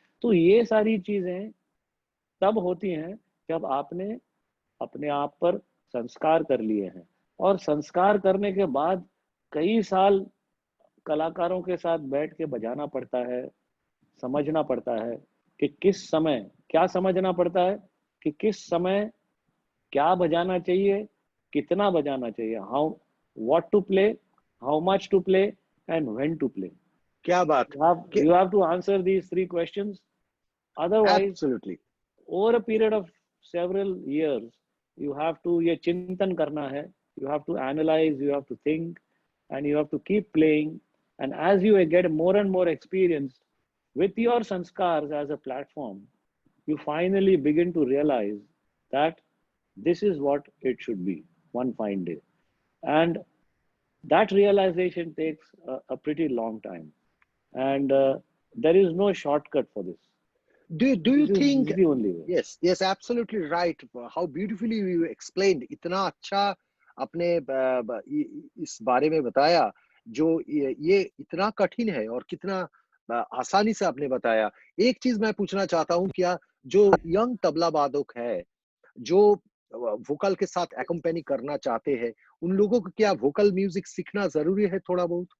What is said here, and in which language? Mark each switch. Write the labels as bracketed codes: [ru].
[hi] तो ये सारी चीजें तब होती हैं जब आपने अपने आप पर संस्कार कर लिए हैं, और संस्कार करने के बाद कई साल कलाकारों के साथ बैठ के बजाना पड़ता है, समझना पड़ता है कि किस समय क्या समझना पड़ता है, कि किस समय क्या बजाना चाहिए, कितना बजाना चाहिए, how, [en] what to play, how much to play, [hi] and when to play. क्या बात, [en] You have to answer these three questions. Otherwise, absolutely, over a period of several years, you have to, [hi] ये चिंतन करना है, [en] you have to analyze, you have to think, and you have to keep playing. And as you get more and more experience with your sanskars as a platform, you finally begin to realize that this is what it should be one fine day. And that realization takes a pretty long time. And there is no shortcut for this. do you This think, is the only way. yes, absolutely right, how beautifully you explained, [hi] इतना अच्छा आपने इस बारे में बताया, जो ये इतना कठिन है और कितना आसानी से आपने बताया। एक चीज मैं पूछना चाहता हूँ, क्या जो यंग तबला वादक है, जो वोकल के साथ एकम्पेनी करना चाहते हैं, उन लोगों को क्या वोकल म्यूजिक सीखना जरूरी है थोड़ा बहुत?